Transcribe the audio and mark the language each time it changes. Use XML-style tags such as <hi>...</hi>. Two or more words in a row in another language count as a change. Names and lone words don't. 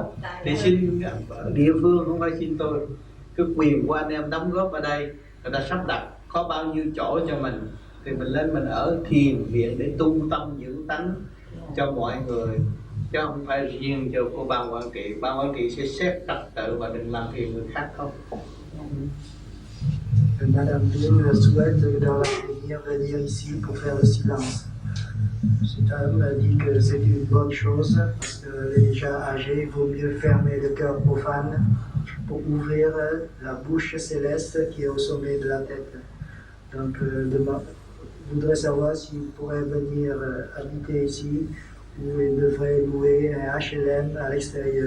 <vi>Thì xin địa phương, không phải xin tôi, cái quyền của anh em đóng góp ở đây, người ta sắp đặt có bao nhiêu chỗ cho mình thì mình lên mình ở thiền viện để tu tâm dưỡng tánh cho mọi người, chứ không phải riêng cho của ban quản trị. Ban quản trị sẽ xét trật tự và đừng làm phiền người khác không.</vi> <fr>Madame Vinh souhaite dans l'avenir venir ici pour faire le silence. Cet homme a dit que c'est une bonne chose parce qu'elle est déjà âgée, il vaut mieux fermer le cœur profane pour ouvrir la bouche céleste qui est au sommet de la tête. Donc, je voudrais savoir s'il pourrait venir habiter ici ou il devrait louer un HLM à l'extérieur.</fr>